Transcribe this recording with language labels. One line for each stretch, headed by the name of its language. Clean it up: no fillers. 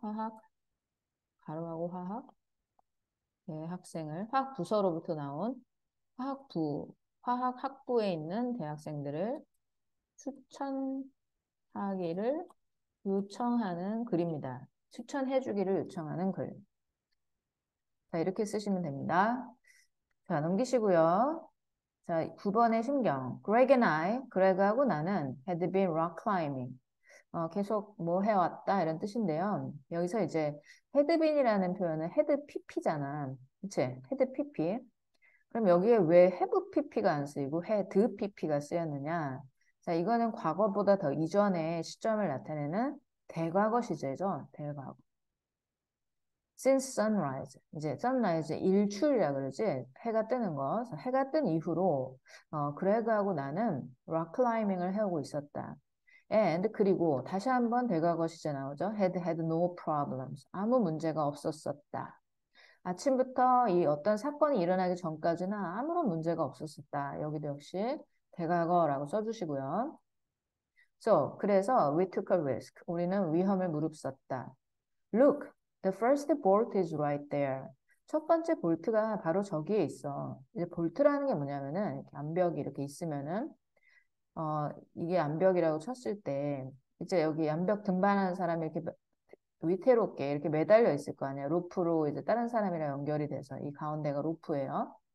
Korean: 화학 가로하고 화학 학생을 화학 부서로부터 나온 화학학부에 있는 대학생들을 추천하기를 요청하는 글입니다. 추천해주기를 요청하는 글. 자, 이렇게 쓰시면 됩니다. 자, 넘기시고요. 자, 9번의 심경.
English: Greg and I,
Korean: 그레그하고 나는
English: had been rock climbing.
Korean: 계속 뭐 해왔다 이런 뜻인데요. 여기서 이제 had been이라는 표현은 had pp잖아. 그치? had pp. 그럼 여기에 왜 have pp가 안 쓰이고 had pp가 쓰였느냐? 자, 이거는 과거보다 더 이전의 시점을 나타내는 대과거 시제죠. 대과거.
English: Since sunrise.
Korean: 이제 sunrise 일출이라 그러지. 해가 뜨는 거. 해가 뜬 이후로 그레그하고 나는 rock climbing을 해오고 있었다. And 그리고 다시 한번 대과거 시제 나오죠.
English: had no problems.
Korean: 아무 문제가 없었었다. 아침부터 이 어떤 사건이 일어나기 전까지는 아무런 문제가 없었었다. 여기도 역시 대과거라고 써주시고요.
English: So,
Korean: 그래서
English: we took a risk.
Korean: 우리는 위험을 무릅썼다.
English: Look, the first bolt is right there.
Korean: 첫 번째 볼트가 바로 저기에 있어. 이제 볼트라는 게 뭐냐면은 이렇게 암벽이 이렇게 있으면은 이게 암벽이라고 쳤을 때 이제 여기 암벽 등반하는 사람이 이렇게 위태롭게 이렇게 매달려 있을 거 아니야. 로프로 이제 다른 사람이랑 연결이 돼서 이 가운데가 로프예요.